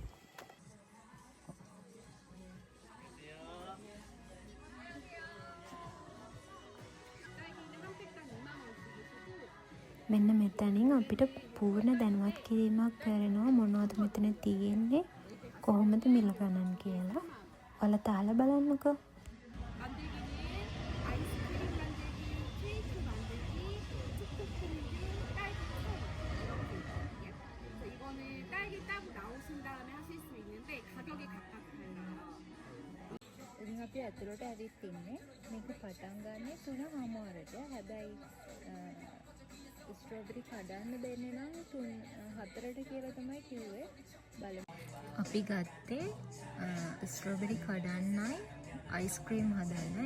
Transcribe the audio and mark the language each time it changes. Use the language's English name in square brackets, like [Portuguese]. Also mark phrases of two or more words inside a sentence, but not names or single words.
[Sinhala] මෙන්න මෙතනින් අපිට පූර්ණ දැනුවත් කිරීමක් කරනවා මොනවද මෙතන තියෙන්නේ කොහොමද මිල ගණන් කියලා. ඔයාලා තාලා බලන්නකෝ. [Korean] 만들기는 아이스크림 만들기, 케이크 만들기, 초코 퐁듀, 딸기 청 이렇게 있거든요. 그래서 이거는 딸기 따고 나오신 다음에 하실 수 있는데 가격이 각각 달라요. [Sinhala] ඉතින් අපි ඇතුළට ඇවිත් ඉන්නේ. මේක පටන් ගන්නේ 3:00ට. හැබැයි ස්ට්‍රෝබෙරි කඩන්න දෙන්නේ නම් 4ට කියලා තමයි කිව්වේ. බලමු. අපි ගත්තේ ස්ට්‍රෝබෙරි කඩන්නයි අයිස්ක්‍රීම් හදන්න.